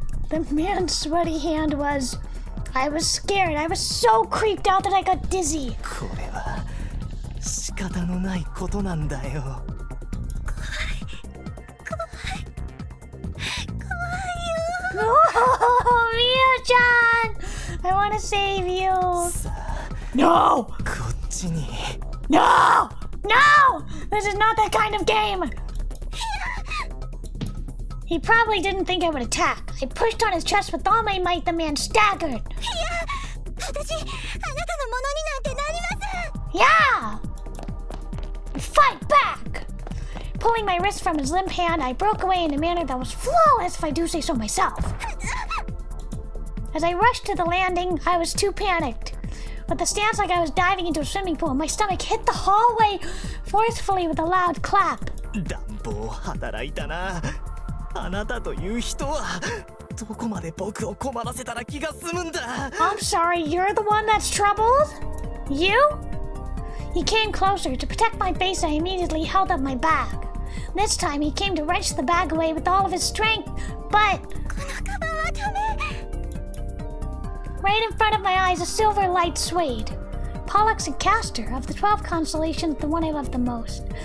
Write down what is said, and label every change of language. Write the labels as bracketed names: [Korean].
[English] The man's sweaty hand was... I was scared. I was so creeped out that I got dizzy. [Japanese] これは仕方のないことなんだよ。 [English] Oh, Miyu-chan! I want to save you. [Japanese] さあ、 [English] No! [Japanese] こっちに。 [English] No! No! This is not that kind of game! He probably didn't think I would attack. I pushed on his chest with all my might. The man staggered. [Japanese] 私、あなたのものになんてなりません。 [English] Yeah! Fight back! Pulling my wrist from his limp hand, I broke away in a manner that was flawless, if I do say so myself. As I rushed to the landing, I was too panicked. With a stance like I was diving into a swimming pool, my stomach hit the hallway forcefully with a loud clap. [Japanese] 暖房働いたな。あなたという人はどこまで僕を困らせたら気が済むんだ。 [English] I'm sorry, you're the one that's troubled? You? He came closer. To protect my face, I immediately held up my bag. This time, he came to wrench the bag away with all of his strength, but... [Japanese] このカバンはダメ。 [English] Right in front of my eyes, a silver light swayed. Pollux and Castor, of the 12 constellations, the one I love the most.